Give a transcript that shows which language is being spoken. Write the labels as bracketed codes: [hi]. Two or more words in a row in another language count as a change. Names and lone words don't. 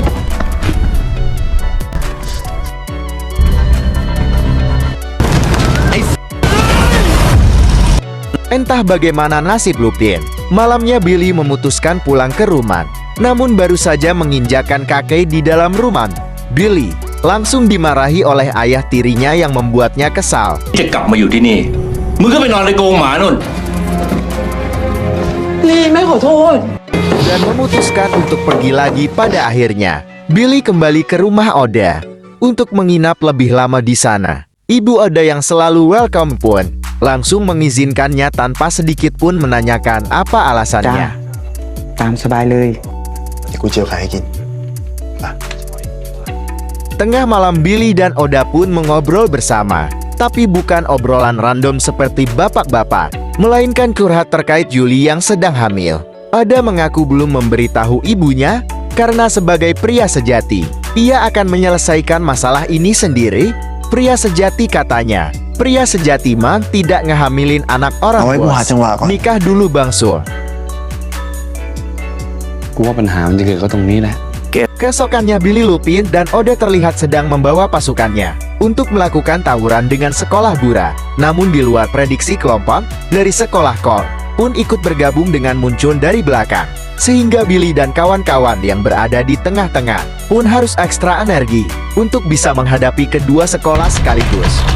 [id] Entah bagaimana nasib Lupin, malamnya Billy memutuskan pulang ke rumah. Namun baru saja menginjakan kaki di dalam rumah, Billy langsung dimarahi oleh ayah tirinya yang membuatnya kesal. [th] จะกลับมาอยู่ที่นี่ มึงก็ไปนอนในกรงหมานุ่น ลีไม่ขอโทษ [id] Dan memutuskan untuk pergi lagi pada akhirnya. Billy kembali ke rumah Oda untuk menginap lebih lama di sana. Ibu Oda yang selalu welcome pun langsung mengizinkannya tanpa sedikit pun menanyakan apa [th] จ้า [id] alasannya. [th] ตามสบายเลย เดี๋ยวกูเจียวไข่ให้กิน [id] Tengah malam Billy dan Oda pun mengobrol bersama. Tapi bukan obrolan random seperti bapak-bapak, melainkan curhat terkait Yuli yang sedang hamil. Oda mengaku belum memberitahu ibunya karena sebagai pria sejati, ia akan menyelesaikan masalah ini sendiri. Pria sejati katanya, pria sejati mah tidak ngehamilin anak orang [th] เอาไว้กูหา [id] bos. [th] จังหวะก่อน [id] Nikah dulu Bang Sul. [th] กูว่าปัญหามันจะเกิดก็ตรงนี้แหละ [id] Keesokannya Billy, Lupin, dan Oda terlihat sedang membawa pasukannya untuk melakukan tawuran dengan sekolah Bura. Namun di luar prediksi kelompok dari sekolah Kol pun ikut bergabung dengan muncul dari belakang. Sehingga Billy dan kawan-kawan yang berada di tengah-tengah pun harus ekstra energi untuk bisa menghadapi kedua sekolah sekaligus.